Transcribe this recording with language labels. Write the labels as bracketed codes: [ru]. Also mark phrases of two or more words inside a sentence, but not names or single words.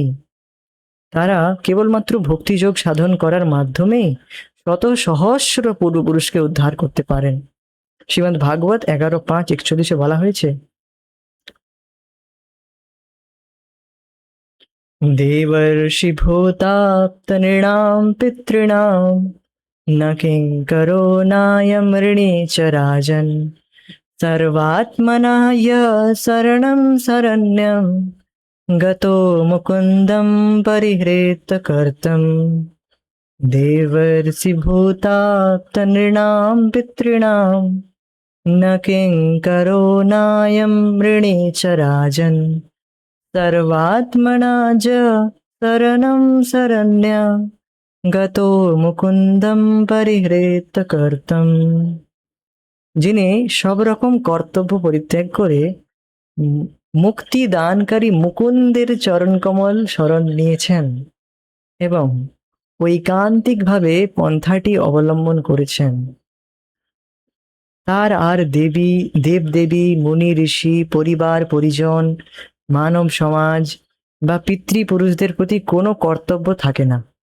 [bn] তারা কেবলমাত্র ভক্তিযোগ সাধন করার মাধ্যমেই শত সহস্র পূর্বপুরুষকে উদ্ধার করতে পারেন। শ্রীমদ্ ভাগবত 11:5-41 বলা হয়েছে, [sa] দেবর্ষি ভূতাপ্ত নৃণাম পিতॄণাম न किङ्करो नायं ऋणे च राजन् सर्वात्मना यः शरणं शरण्यं गतो मुकुन्दं परिहृत कर्तम् देवर्षि भूताप्त नृणां पितॄणां न किङ्करो नायं ऋणे च राजन् सर्वात्मना च शरणं शरण्यं গতো মুকুন্দম পরিহৃত কর্তম। [bn] যিনি সব রকম কর্তব্য পরিত্যাগ করে মুক্তি দানকারী মুকুন্দের চরণকমল শরণ নিয়েছেন এবং ঐকান্তিকভাবে পন্থাটি অবলম্বন করেছেন, তার আর দেবদেবী, মুনি ঋষি, পরিবার পরিজন, মানব সমাজ বা পিতৃপুরুষদের প্রতি কোনো কর্তব্য থাকে না।